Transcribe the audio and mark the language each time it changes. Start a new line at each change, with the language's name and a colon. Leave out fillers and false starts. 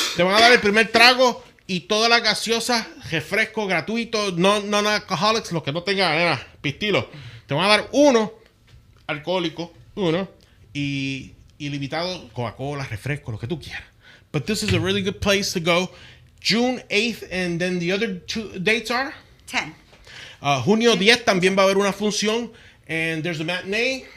Spanish: Te van a dar el primer trago y todas las gaseosas, refresco gratuito, non-alcoholics, los que no tengan pistilo. Te van a dar uno alcohólico, y ilimitado, Coca-Cola, refresco, lo que tú quieras.
English: But this is a really good place to go. June 8th, and then the other 2 dates are? 10.
Spanish: Junio 10 también va a haber una función,
English: and there's a matinee.